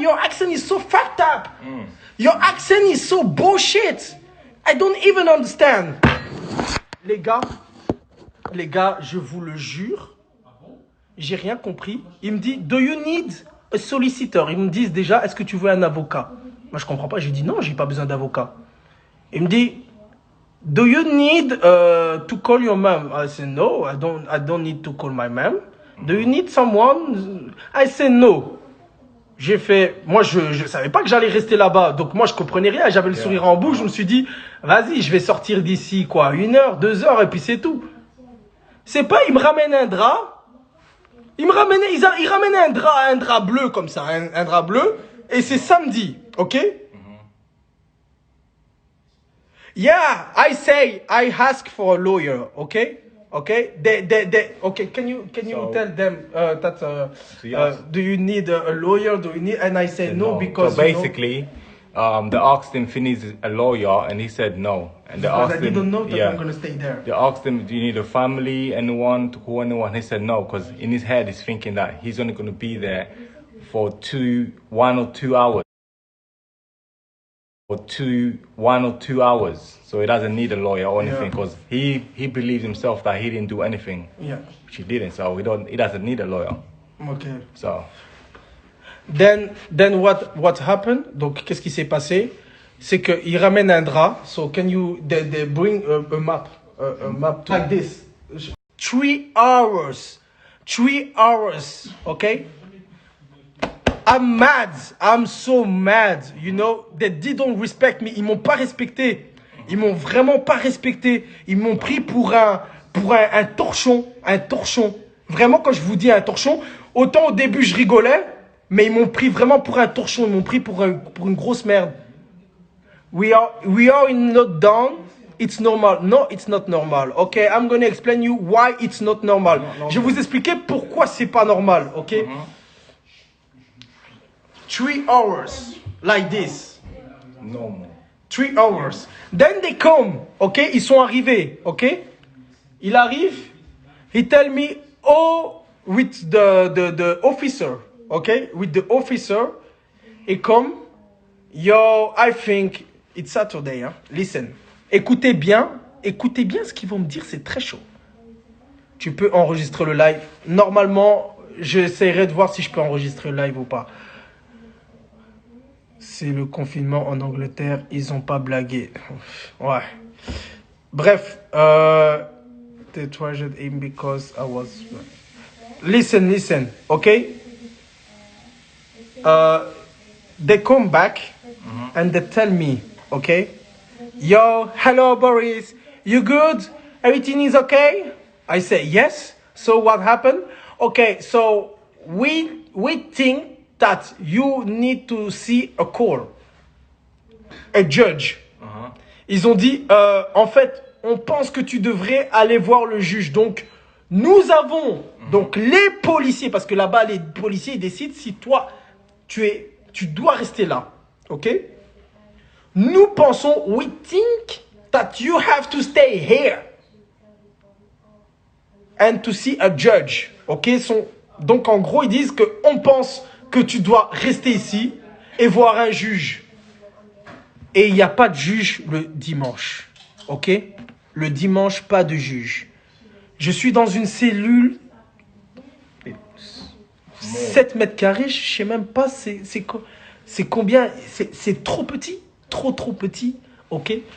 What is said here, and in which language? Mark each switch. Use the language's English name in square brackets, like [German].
[English] Your accent is so fucked up. Your accent is so bullshit. I don't even understand. [French] Les gars, je vous le jure, j'ai rien compris. Il me dit, [English] do you need a solicitor? [French] Ils me disent déjà, est-ce que tu veux un avocat? Moi, je comprends pas. J'ai dit non, j'ai pas besoin d'avocat. Il me dit, [English] do you need to call your mom? I said no, I don't need to call my mom. Do you need someone? I said no. [French] J'ai fait, moi je savais pas que j'allais rester là-bas, donc moi je comprenais rien, j'avais le sourire en bouche, je me suis dit, vas-y, je vais sortir d'ici quoi, 1 heure, 2 heures et puis c'est tout. C'est pas, il me ramène un drap. Il ramenait un drap bleu comme ça, un drap bleu. Et c'est samedi, ok? [English] Yeah, I say I ask for a lawyer, okay? Okay? Okay, can you So- tell them that yes. do you need a lawyer? Do you need? And I say no because So basically, they asked him if he needs a lawyer, and he said no. And they because I asked him, didn't know that I'm gonna stay there. They asked him, do you need a family, anyone, to call anyone? He said no, because in his head he's thinking that he's only going to be there for 1 or 2 hours. For 1 or 2 hours. So he doesn't need a lawyer or anything, because he believes himself that he didn't do anything, Yeah. which he didn't. So he doesn't need a lawyer. Okay. So Then what happened? [French] Donc qu'est-ce qui s'est passé? C'est que il ramène un drap. [English] So can you they bring a map like this? 3 hours. 3 hours. Okay. I'm mad. I'm so mad. You know, they didn't respect me. [French] Ils m'ont pas respecté. Ils m'ont vraiment pas respecté. Ils m'ont pris pour un torchon. Un torchon. Vraiment, quand je vous dis un torchon, autant au début je rigolais, mais ils m'ont pris vraiment pour un torchon. Ils m'ont pris pour une grosse merde. [English] We are in lockdown. It's normal. No, it's not normal. Okay, I'm gonna explain you why it's not normal. [French] Je vais vous expliquer pourquoi c'est pas normal. [English] Okay. 3 hours like this. no more. 3 hours. Then they come. Okay, [French] ils sont arrivés. [English] Okay. [French] Il arrive. [English] He tell me, oh, with the officer. Okay, with the officer. He come. Yo, I think it's Saturday. Hein? Listen. [French] Écoutez bien ce qu'ils vont me dire, c'est très chaud. Tu peux enregistrer le live. Normalement, j'essaierai de voir si je peux enregistrer le live ou pas. C'est le confinement en Angleterre, ils ont pas blagué. Ouais. [English] Bref, they treasured him because I was... Listen, okay? They come back and they tell me, okay? Yo, hello Boris, you good? Everything is okay? I say yes. So what happened? Okay, so we think that you need to see a court, a judge. [French] Ils ont dit, en fait, on pense que tu devrais aller voir le juge. Donc, nous avons, donc les policiers, parce que là-bas, les policiers ils décident si toi, tu dois rester là. Ok? Nous pensons, [English] we think that you have to stay here and to see a judge. Ok? [French] Donc, en gros, ils disent qu'on pense que tu dois rester ici et voir un juge. Et il n'y a pas de juge le dimanche. Ok? Le dimanche, pas de juge. Je suis dans une cellule 7 mètres carrés, je sais même pas c'est combien. C'est trop petit. Trop petit. Ok?